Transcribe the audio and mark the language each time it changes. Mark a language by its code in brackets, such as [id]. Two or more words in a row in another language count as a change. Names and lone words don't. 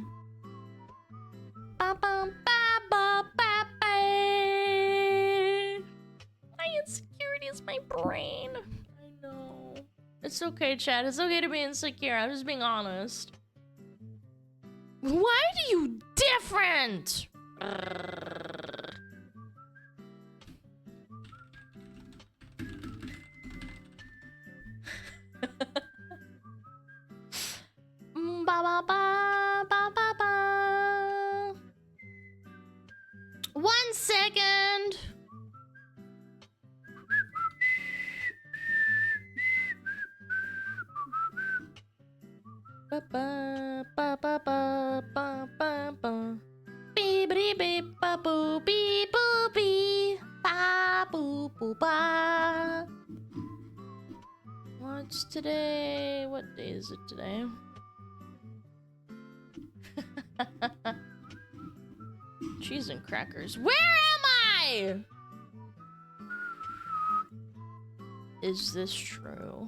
[en] My insecurity is my brain. I know. It's okay, Chad. It's okay to be insecure. I'm just being honest. Why do you different? Ba ba ba ba ba ba. 1 second. Ba ba ba ba ba ba ba ba. Beep beep beep ba boo beep boo beep ba boo boo ba. What's today? What day is it today? Cheese and crackers. Where am I? Is this true?